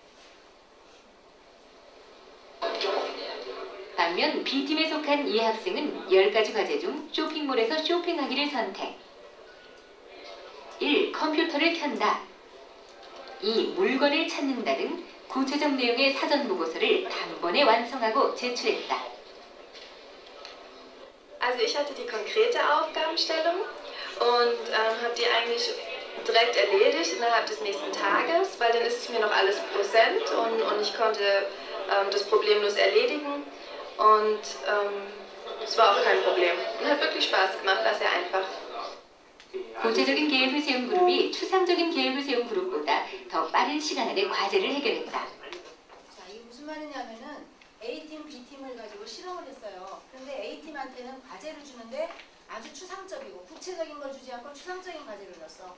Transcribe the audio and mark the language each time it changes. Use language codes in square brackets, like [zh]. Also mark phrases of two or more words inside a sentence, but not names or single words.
[ko] 반면 B팀에 속한 이 학생은 10가지 과제 중 쇼핑몰에서 쇼핑하기를 선택. 1. 컴퓨터를 켠다. 2. 물건을 찾는다 등 구체적 내용의 사전 보고서를 단번에 완성하고 제출했다. [de] Also ich hatte die konkrete Aufgabenstellung und habe die eigentlich direkt erledigt innerhalb des nächsten Tages, weil dann ist es mir noch alles präsent und ich konnte das problemlos erledigen und es war auch kein Problem. Und hat wirklich Spaß gemacht, war sehr einfach. [ko] 구체적인 계획을 세운 그룹이 추상적인 계획을 세운 그룹보다 더 빠른 시간 안에 과제를 해결했다. 자, 이게 무슨 말이냐면은 A팀, B팀을 가지고 실험을 했어요. 그런데 A팀한테는 과제를 주는데 아주 추상적이고 구체적인 걸 주지 않고 추상적인 과제를 줬어.